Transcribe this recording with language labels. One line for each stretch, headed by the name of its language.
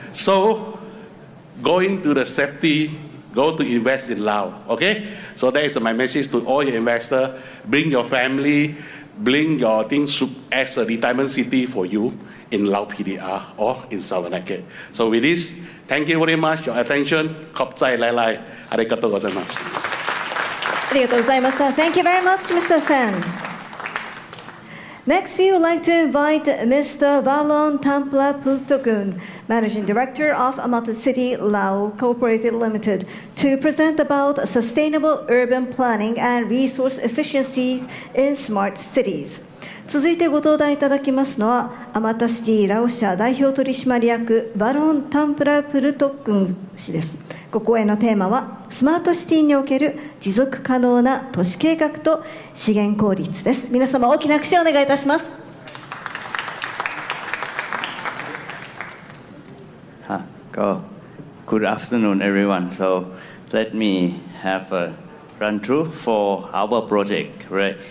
English: So, going to the safety, go to invest in Laos. Okay, so that is my message to all your investors. Bring your family, bring your things as a retirement city for you in Lao PDR or in Savannakhet. So with this, thank you very much for your attention.
Lao: ขอบใจหลายๆ
Japanese: ありがとうございます。ありがとうございました。
English: Thank you very much, Mr. Sen. Next, we would like to invite Mr. Balon Tamplaputokun, Managing Director of Amata City Lao Cooperative Limited, to present about sustainable urban planning and resource efficiencies in smart cities.
Japanese: 続いてご登壇いただきますのは、アマタシティラオ社代表取締役バロン・タンプラプルトックン氏です。ご講演のテーマは、スマートシティにおける持続可能な都市計画と資源効率です。皆様大きな拍手をお願いいたします。
English: Good afternoon, everyone. So let me have a run through for our project, right?